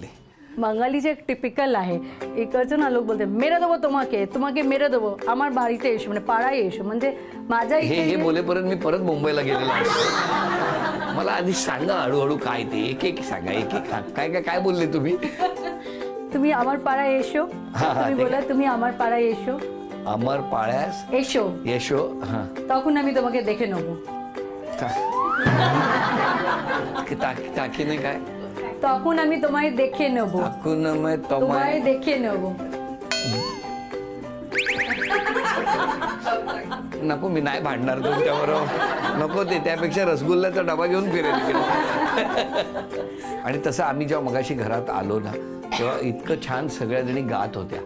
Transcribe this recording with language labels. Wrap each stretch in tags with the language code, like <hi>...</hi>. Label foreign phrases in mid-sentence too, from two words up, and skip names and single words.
<mr>बंगालीचे एक टिपिकल आहे, इकडचं ना लोक बोलते</mr> <bn>মেরে দেব তোমাকে, তোমাকে মেরে দেব,</bn> <mr>आम्हाला</mr> <bn>বাড়িতে এসো</bn> <mr>म्हणजे</mr> <bn>পাড়া এসো,</bn> <mr>म्हणजे माझ्या हे बोलेपर्यंत मी परत मुंबईला गेलेलो आहे. मला आधी सांगा हळूहळू काय ते, एक एक सांगा, एक एक काय काय काय बोलले तुम्ही? तुम्ही</mr> <bn>আমার পাড়া এসো,</bn> <mr>तुम्ही बोला तुम्ही</mr> <bn>আমার পাড়া এসো,</bn> <mr>अमर पाळ्यास येशो यशो. हा,</mr> <bn>তখন আমি তোমাকে দেখে নেব।</bn> <mr>टाकीने काय?</mr> <bn>তখন আমি তোমায় দেখে নেব।</bn> <mr>टाकून मग</mr> <bn>তোমায় দেখে নেব।</bn> <mr>नको, मी नाही भांडणार तुमच्याबरोबर, नको ते. त्यापेक्षा रसगुल्ल्याचा डबा घेऊन फिरेल. आणि तसं आम्ही जेव्हा मगाशी घरात आलो ना, तेव्हा इतकं छान सगळ्या जणी गात होत्या.</mr>